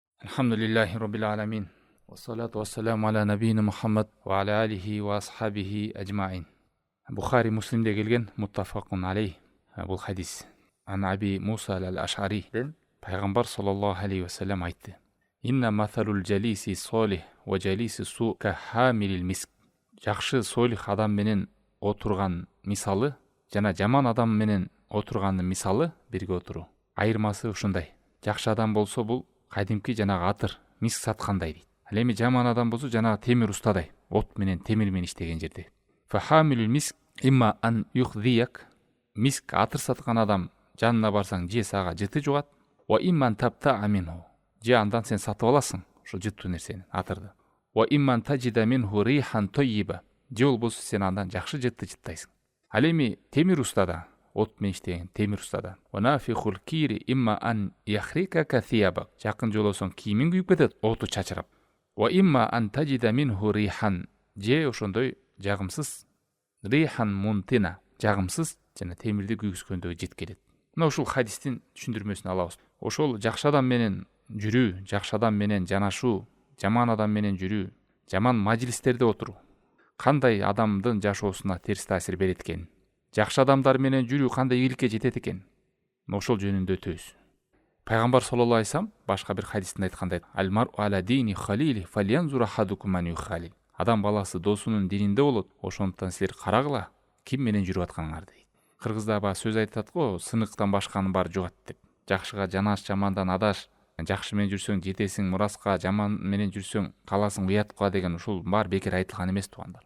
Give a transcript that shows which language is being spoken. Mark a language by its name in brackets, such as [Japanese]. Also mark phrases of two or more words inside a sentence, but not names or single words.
[Arabic] الحمد لله رب العالمين والصلاة والسلام على نبينا محمد وعلى آله وأصحابه أجمعين. [Kyrgyz] Бухари Муслимде келген [Arabic] متفق عليه. [Kyrgyz] Бұл хадис. Ан Аби Муса ал-Аш'ариден Пайғамбар [Arabic] صلى الله عليه وسلم [Kyrgyz] айтты. [Arabic] إن مثل الجليس الصالح والجليس السوء كحامل المسك. [Kyrgyz] Жақшы солих адам менен отырған мисалы, жана жаман адам менен отырғанның мисалы бирге отуру. Айырмасы ушундай. Жақшы адам болсо бул кадимки жанагы атыр, миск саткандай дейт. Ал эми жаман адам болсо жанагы темир устадай, от менен темир менен иштеген жерде. [Arabic] فحامل المسك إما أن يحذيك. [Kyrgyz] Миск атыр саткан адам жанына барсаң же сага жыты жугат. [Arabic] وإما أن تبتاع منه. [Kyrgyz] Же андан сен сатып аласың ошо жыттуу нерсени, атырды. [Arabic] وإما أن تجد منه ريحا طيبة. [Kyrgyz] Же болбосо сен андан жакшы жытты жыттайсың. Ал эми темир устада, от менен иштеген темир устада. [Arabic] ونافخ الكير إما أن يحرق ثيابك. [Kyrgyz] Жакын жолосоң кийимиң күйүп кетет, оту чачырап. [Arabic] وإما أن تجد منه ريحا. [Kyrgyz] Же ошондой жагымсыз [Arabic] ريحا منتنة. [Kyrgyz] Жагымсыз жана темирди күйгүзгөндөгү жит келет. Мына ушул хадистин түшүндүрмөсүн алабыз. Ошол жакшы адам менен жүрүү, жакшы адам менен жанашуу, жаман адам менен жүрүү, жаман мажлистерде отуруу кандай адамдын жашоосуна терс таасир берет экен, жакшы адамдар менен жүрүү кандай ийгиликке жетет экен, ошол жөнүндө өтөбүз. Пайгамбар [Arabic] صلى الله عليه وسلم [Kyrgyz] башка бир хадисинде айткандай: [Arabic] "المرء على دين خليله فلينظر أحدكم من يخالل." [Kyrgyz] Адам баласы досунун дининде болот, ошондуктан силер карагыла ким менен жүрүп атканыңарды дейт. Кыргызда ба сөз айтат го, сыныктан башканын баары жугат деп. Жакшыга жанаш, жамандан адаш. Жакшы менен жүрсөң жетесиң мураска, жаман менен жүрсөң каласың уятка деген ушул баары бекер айтылган эмес туугандар.